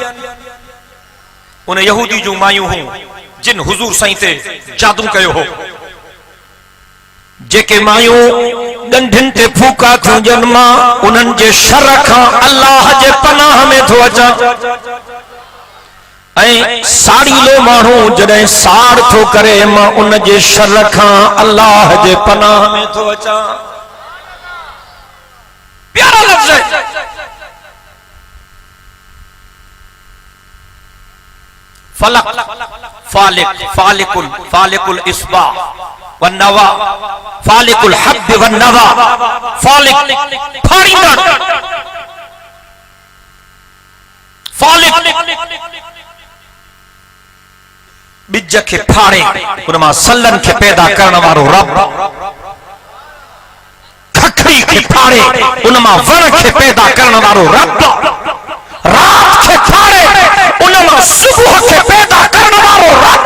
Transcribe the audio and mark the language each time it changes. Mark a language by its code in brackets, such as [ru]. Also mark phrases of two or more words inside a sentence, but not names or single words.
[sd] उन यहूदी जूं मायूं हुयूं जिन हुजूर साईं ते जादू कयो हो जेके मायूं ॻंढिन ते फूका थियूं ॾियनि मां उन्हनि जे शर खां अल्लाह जे पनाह में थो अचां ऐं साड़ीलो माण्हू जॾहिं साड़ थो करे मां उन जे शर खां अल्लाह जे पनाह में थो अचां। प्यारा लफ़्ज़ है। [ar] فلق فالق فالق فالق الإصباح والنوى فالق الحب والنوى فالق फाड़ींदड़ [sd] फालिक बिज खे फाड़े उन मां सलन खे पैदा करण वारो रब, खखड़ी खे फाड़े उन मां वण खे पैदा करण वारो रब, रात खे फाड़े उन मां सुबह खे पैदा करण वारो रब।